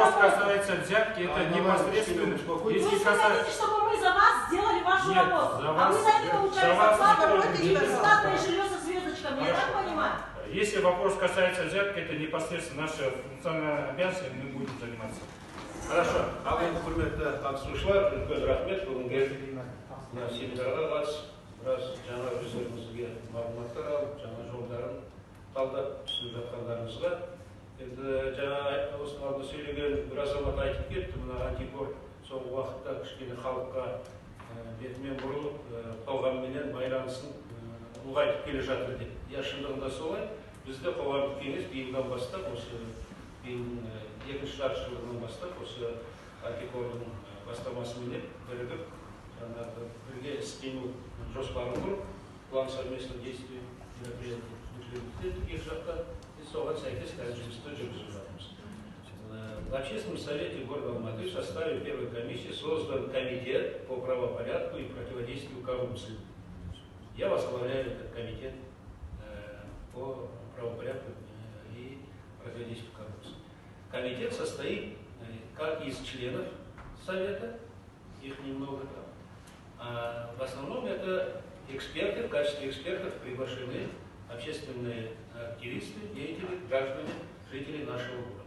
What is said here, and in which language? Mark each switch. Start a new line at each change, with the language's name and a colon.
Russian: Если вопрос касается взятки, это непосредственно... То есть вы хотите, чтобы мы за вас сделали вашу работу? За вас, а вы за это получаете зарплату и бесплатное жилье со звездочками, я так понимаю? Если вопрос касается взятки, это непосредственно наша функциональная обязанность, мы будем заниматься.
Kazakh: құрметті қатысушылар, үлкен рахмет бүгінгі мына семинарға қатысып, біраз жаңа өздеріңізге мағлұматтар алып, жаңа жолдарын талдап түсініп жатқандарыңызға. Енді жаңа осы алдында сөйлеген бір азамат айтып кетті, мына антикор соңғы уақытта кішкене халыққа бетімен бұрылып, қоғамменен байланысын ұлғайтып келе жатыр деп. Шындығында солай. Бізде қоғамдық кеңес биылдан бастап, осы биылдың екінші жартыжылдығынан бастап, осы антикордың бастамасымен бірігіп, бірге іс-қимыл жоспарын құрып,
Russian: план совместных действий мероприятий
Kazakh: жақта соған сәйкес қазір жұмысты жүргізіп жатырмыз.
Russian: В Общественном совете города Алматы в составе первой комиссии создан комитет по правопорядку и противодействию коррупции. Я возглавляю этот комитет по правопорядку и противодействию коррупции. Комитет состоит как из членов совета, их немного там, а в основном это эксперты, в качестве экспертов приглашены общественные активисты, деятели, граждане, жители нашего города.